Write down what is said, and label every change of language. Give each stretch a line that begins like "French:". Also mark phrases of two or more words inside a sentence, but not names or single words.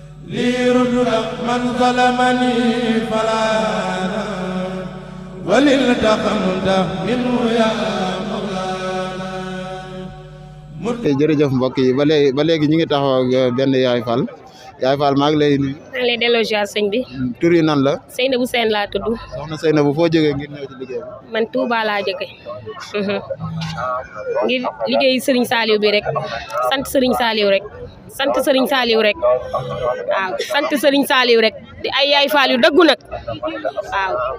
Arabic: ليرد من ظلمني فلا وللتقمت منه يا مولانا.
Wolof: jërëjëf mbokk yi ba léegi ñu ngi taxaw ak benn Yaay Fall maa ngi lay nuyu. maa ngi lay delloo ziar sëñ bi. tur yi nan la. Seynabou Sène laa tudd. soxna Seynabou foo jógee ngir ñëw ci liggéey bi. man Touba laa jóge ngir liggéey Serigne Saliou bi rek sant Serigne Saliou rek sant Serigne Saliou rek waaw sant Serigne Saliou rek di ay Yaay Fall yu dëggu nag waaw